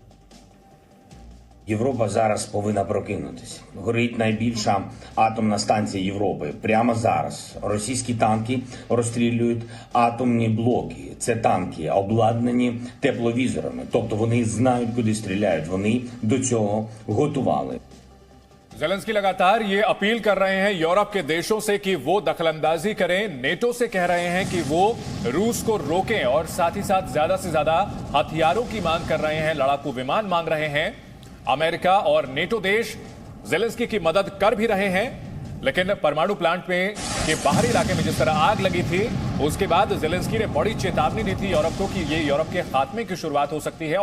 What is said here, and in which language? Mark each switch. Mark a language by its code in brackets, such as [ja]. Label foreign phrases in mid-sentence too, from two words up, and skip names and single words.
[uk] Європа зараз повинна прокинутися. Горить найбільша атомна станція Європи. Прямо зараз російські танки розстрілюють атомні блоки. Це танки, обладнані тепловізорами. Тобто вони знають, куди стріляють. Вони до цього готували. [hi] जेलेंस्की लगातार ये अपील कर रहे हैं यूरोप के देशों से कि वो दखलंदाजी करें। नेटो से कह रहे हैं कि वो रूस को रोकें, और साथ ही साथ ज्यादा से ज्यादा हथियारों की मांग कर रहे हैं, लड़ाकू विमान मांग रहे हैं। अमेरिका और नेटो देश जेलेंस्की की मदद कर भी रहे हैं, लेकिन परमाणु प्लांट में के बाहरी इलाके में जिस तरह आग लगी थी, उसके बाद जेलेंस्की ने बड़ी चेतावनी दी थी यूरोप को कि ये यूरोप के खात्मे की शुरुआत हो सकती है।